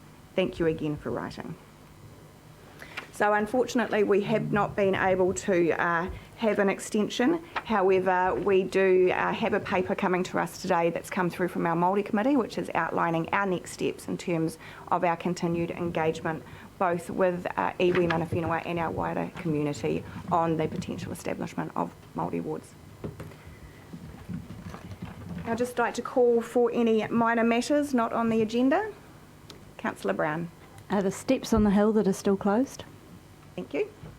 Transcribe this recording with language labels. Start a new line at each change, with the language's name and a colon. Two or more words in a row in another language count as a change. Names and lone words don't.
English: Thank you again for writing. So unfortunately, we have not been able to have an extension. However, we do have a paper coming to us today that's come through from our Māori Committee, which is outlining our next steps in terms of our continued engagement both with
Māori: iwi mana whenua
English: and our wider community on the potential establishment of Māori wards. I'd just like to call for any minor matters not on the agenda. Councillor Brown. Are the steps on the hill that are still closed? Thank you.